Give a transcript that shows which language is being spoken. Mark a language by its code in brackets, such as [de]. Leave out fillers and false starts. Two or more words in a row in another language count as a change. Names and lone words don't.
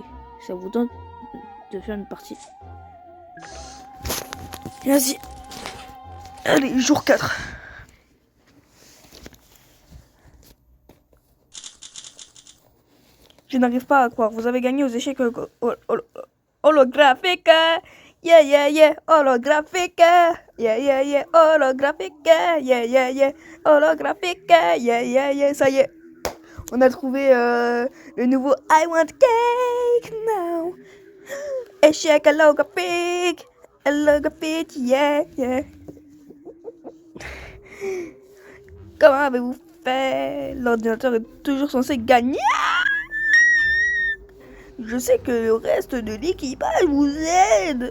[fr] Ça vous tente de faire une partie? Vas-y. Allez, jour 4. Je n'arrive pas à croire. Vous avez gagné aux échecs holographiques. Yeah, yeah, yeah. Holographique. Yeah, yeah, yeah. Holographique. Yeah, yeah, yeah. Holographique. Yeah, yeah, yeah. Ça y est. On a trouvé le nouveau [en] I want cake now. [fr] Échec holographique. Holographique. Yeah, yeah. Comment avez-vous fait? L'ordinateur est toujours censé gagner. Je sais que le reste de l'équipage vous aide.